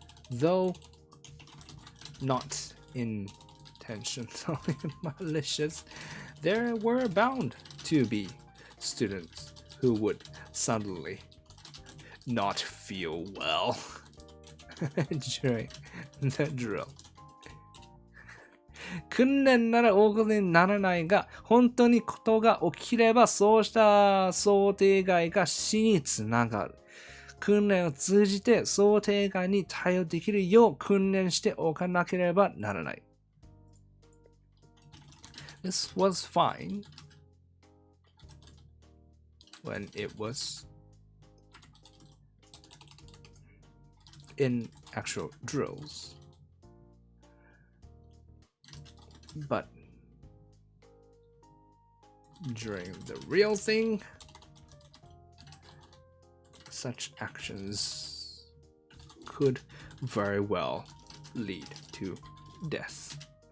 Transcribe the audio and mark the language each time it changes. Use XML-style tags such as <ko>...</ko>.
<en>Though not intentionally malicious, there were bound to be students who would suddenly not feel well during the drill.</en> <ja>訓練なら大事にならないが、本当にことが起きればそうした想定外が死につながる。訓練を通じて想定外に対応できるよう訓練しておかなければならない。</ja> <en>This was fine when it was in actual drills. But during the real thing, such actions could very well lead to death.</en>